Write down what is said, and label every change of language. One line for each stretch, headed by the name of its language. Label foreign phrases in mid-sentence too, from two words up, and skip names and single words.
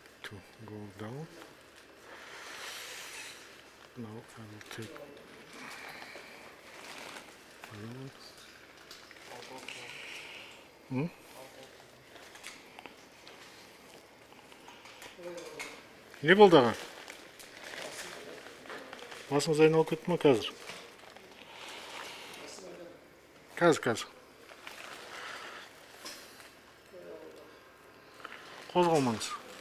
English: to go down. Now I will take around.
Kazakh: Не болды аға? Басыңыз айналып кетті ма қазір? Қазір. Қозғалмаңыз.